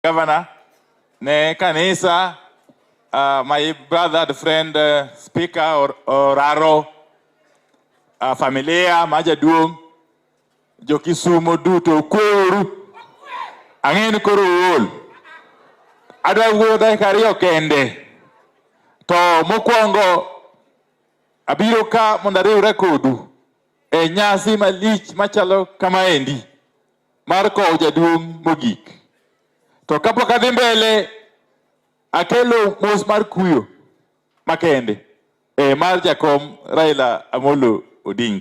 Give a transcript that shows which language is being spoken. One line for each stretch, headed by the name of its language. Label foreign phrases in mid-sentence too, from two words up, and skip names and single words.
Luo (Kenya and Tanzania): Governor, ne kanisa,
English: my brother and friend,
Luo (Kenya and Tanzania): Speaker Oraro, familia, Majaduo, Jokisumo duto kuru, angeni kuru ul. Adwa wuodha kariyo kende. To mokwongo abiro ka mondariwre kodu e nyasi malich machalo kamaendi mar kowo jaduong' mogik. To kapok adhi mbele akelo mos mar kuyo makende mar jakom Raila Amolo Odinga.